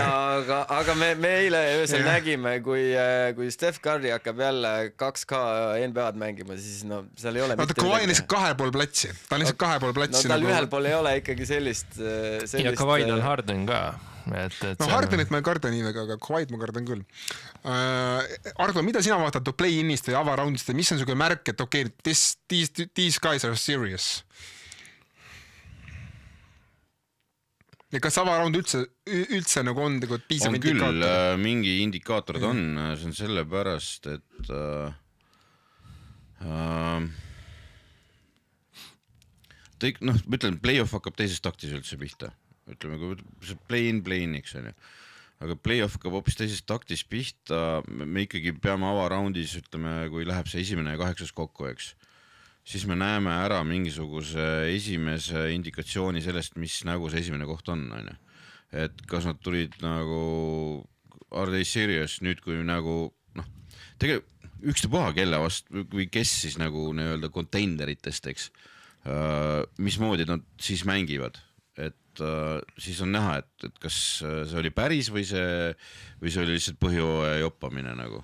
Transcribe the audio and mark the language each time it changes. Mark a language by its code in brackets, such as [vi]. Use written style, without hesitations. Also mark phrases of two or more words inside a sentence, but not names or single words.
[et] Aga me eile öösel nägime, kui Steph Curry hakkab jälle 2K NBA-d mängima, siis seal ei ole mitte Kawhi on lihtsalt 2,5 platsi. Ta on lihtsalt 2,5 platsi. No tal ühel pool ei ole ikkagi sellist... Ja Kawhi on Harden ka. Hardenit ma ei karda nii väga, aga Kawhi'd ma kardan küll. Argo, mida sina vaatad play-inist või avaraundist ja mis on selline märk, et okei, [en] these guys are serious? [et] Ja kas avaraund üldse nagu on piisav indikaator? On küll, mingi indikaatorid on, see on selle pärast, et ütlen, play-off hakkab teises taktis üldse pihta. Ütleme, kui play-in, eks on ju. Aga play-off hakkab hoopis teises taktis pihta, me ikkagi peame avaraundis, ütleme, kui läheb see 1. ja 8. kokku, eks. Siis me näeme ära mingisuguse esimese indikatsiooni sellest, mis nagu see esimene koht on. Et kas nad tulid nagu [en] are they serious [et] nüüd, kui nagu tegelikult ükstapuha kelle vastu või kes siis nagu nii-öelda containeritest, eks, mismoodi nad siis mängivad. Et siis on näha, et kas see oli päris või see oli lihtsalt põhjooja joppamine nagu.